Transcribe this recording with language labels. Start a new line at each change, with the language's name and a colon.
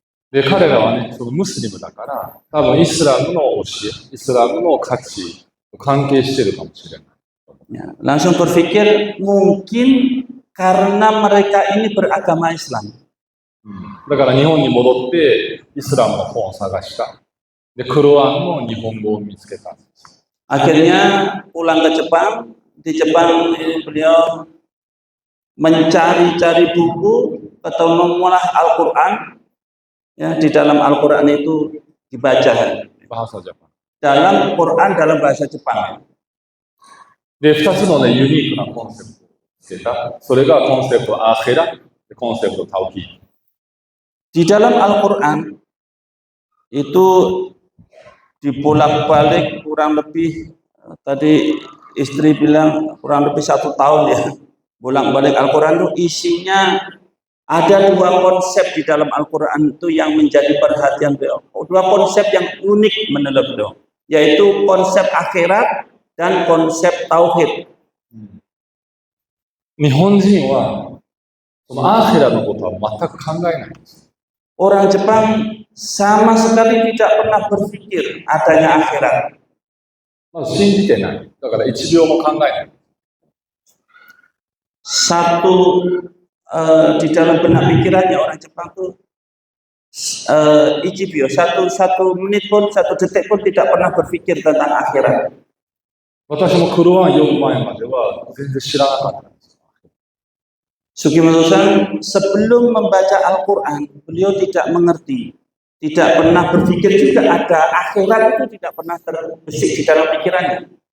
Japanese: で、彼らはね、そのムスリムだから、多分イスラムの教え、イスラムの価値と関係してるかもしれない。
Indonesian: Ya, langsung berpikir mungkin karena mereka ini beragama Islam.
Japanese: だから日本に戻ってイスラムの本を探した。で、クロアンの日本語を見つけたんです。
Indonesian: Akhirnya pulang ke Jepang. Di Jepang beliau mencari-cari buku atau mengolah Al-Quran. Ya, di dalam Al-Quran itu dibaca. bahasaジャパン。 Dalam Quran dalam bahasa Jepang.
Japanese: で、2つのね、ユニークなコンセプトを見つけた。それがコンセプトアーヘラ、コンセプトタウヒード。
Indonesian: Di dalam Al-Quran itu dibolak-balik kurang lebih, tadi istri bilang kurang lebih 1 tahun ya, bolak-balik Al-Quran itu isinya ada 2 konsep di dalam Al-Quran itu yang menjadi perhatian beliau. 2 konsep yang unik menurut beliau, yaitu konsep akhirat dan konsep tauhid.
Japanese: 日本人はそのアーヘラのことは全く考えないんです。
Indonesian: Orang Jepang sama sekali tidak pernah berpikir adanya akhirat.
Japanese: まず信じてない。だから1秒も考えない。
Indonesian: Satu di dalam benak pikirannya orang Jepang itu Ijibio, satu menit pun, satu detik pun tidak pernah berpikir tentang akhirat.
Japanese: 私もクロワン読む前までは全然知らなかったんです。
Indonesian: Sugimoto-san sebelum membaca Al-Quran, beliau tidak mengerti, tidak pernah berpikir juga ada akhirat itu tidak pernah terbesit di dalam pikirannya.